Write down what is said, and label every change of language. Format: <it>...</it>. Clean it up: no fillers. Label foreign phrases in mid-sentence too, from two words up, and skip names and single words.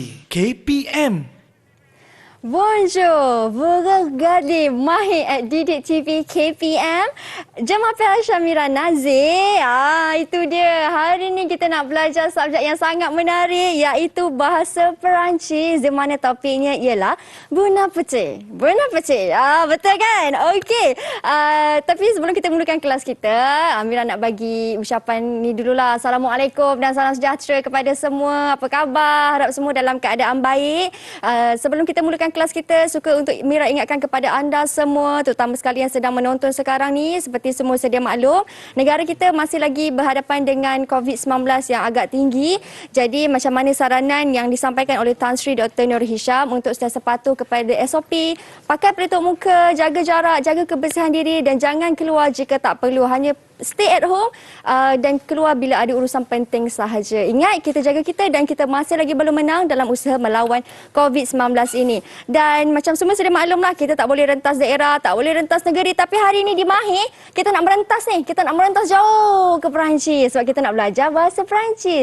<fr>KPM. Bonjour, vous regardez Mahir at Didik TV KPM.</fr> <ms>Jemaah Syamira Nazir. Itu dia. Hari ni kita nak belajar subjek yang sangat menarik iaitu bahasa Perancis di mana topiknya ialah</ms> <fr>Bon appétit. Bon appétit.</fr> <ms>Betul kan? Okey. Tapi sebelum kita mulakan kelas kita, Amira nak bagi ucapan ni dululah. Assalamualaikum dan salam sejahtera kepada semua. Apa khabar? Harap semua dalam keadaan baik. Sebelum kita mulakan kelas kita, suka untuk Mira ingatkan kepada anda semua, terutama sekali yang sedang menonton sekarang ni, seperti semua sedia maklum, negara kita masih lagi berhadapan dengan COVID-19 yang agak tinggi. Jadi macam mana saranan yang disampaikan oleh Tan Sri Dr. Nur Hisham untuk sentiasa patuh kepada SOP, pakai pelitup muka, jaga jarak, jaga kebersihan diri dan jangan keluar jika tak perlu. Hanya</ms> <en>stay at home</en> <ms>dan keluar bila ada urusan penting sahaja. Ingat, kita jaga kita dan kita masih lagi belum menang dalam usaha melawan COVID-19 ini. Dan macam semua sudah maklumlah, kita tak boleh rentas daerah, tak boleh rentas negeri. Tapi hari ini di Mahir, kita nak merentas ni. Kita nak merentas jauh ke Perancis sebab kita nak belajar bahasa Perancis.</ms>